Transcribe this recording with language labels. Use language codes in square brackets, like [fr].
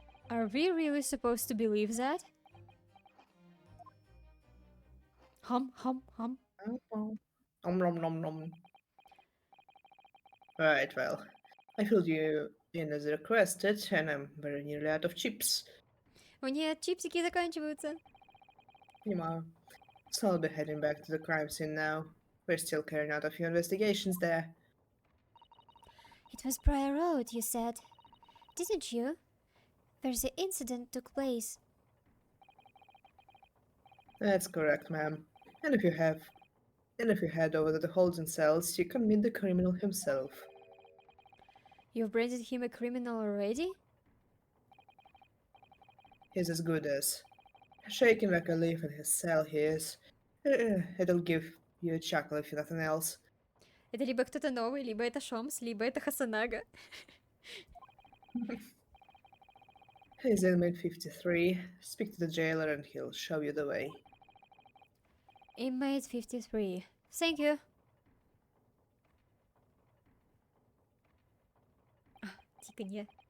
[en] Are we really supposed to believe that? Hum. Nom nom nom. Right, well, I filled you in as requested, and I'm very nearly out of chips. [ru] У нее чипсики заканчиваются. Понимаю. [en] So I'll be heading back to the crime scene now. We're still carrying out a few investigations there. It was Prior Road, you said, didn't you? Where the incident took place. That's correct, ma'am. And if you head over to the holding cells, you can meet the criminal himself. You've branded him a criminal already? He's as good as. Shaking like a leaf in his cell he is. It'll give you a chuckle if nothing else. [ru] Это либо кто-то новый, либо это Шомс, либо это Хасанага. [en] He's inmate 53. Speak to the jailer and he'll show you the way. Inmate 53. Thank you. [ru] Тиканье.